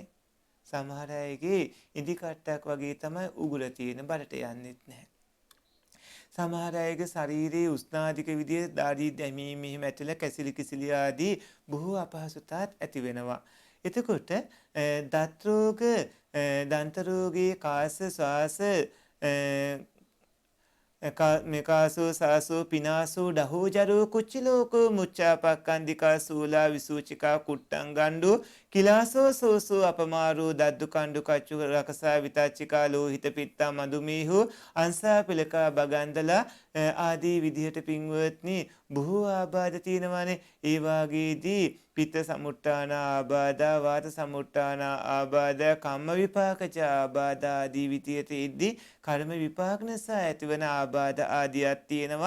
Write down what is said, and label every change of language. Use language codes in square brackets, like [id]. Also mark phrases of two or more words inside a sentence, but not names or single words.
[si] සමහර අයගේ ඉදි කට්ටක් වගේ තමයි උගුර තියෙන බඩට යන්නෙත් නැහැ. සමහර අයගේ ශරීරයේ උෂ්ණාධික විදිහේ දාඩි දැමීම එහෙම ඇතිලා කැසිලි කිසිලි ආදී බොහෝ අපහසුතාත් ඇති වෙනවා. එතකොට දත් රෝග, දන්ත රෝගී, කාස, [pi] ශ්වාස මේකාසෝ සාසෝ පිනාසෝ ඩහෝජරෝ කුච්චිලෝකෝ මුච්චාපක්කන්දිකා සූලා විසූචිකා කුට්ටං ගණ්ඩු කිලාසෝ සෝසෝ අපමාරෝ දද්දු කණ්ඩු කච්චු රකසා විතච්චිකා ලෝහිත පිත්තා මදුමීහු අංසා පිලකා බගන්දලා [si] ආදී විදිහට පින්වත්නි බොහෝ ආබාධ තියෙනවානේ. ඒ වාගේදී පිත්ත සමුට්ඨාන ආබාධ, වාත සමුට්ඨාන ආබාධ, කම්ම විපාකච ආබාධ ආදී විදිහට ඉද්දී කර්ම විපාක නිසා ඇතිවන ආබාධ ආදියක් තියෙනවා.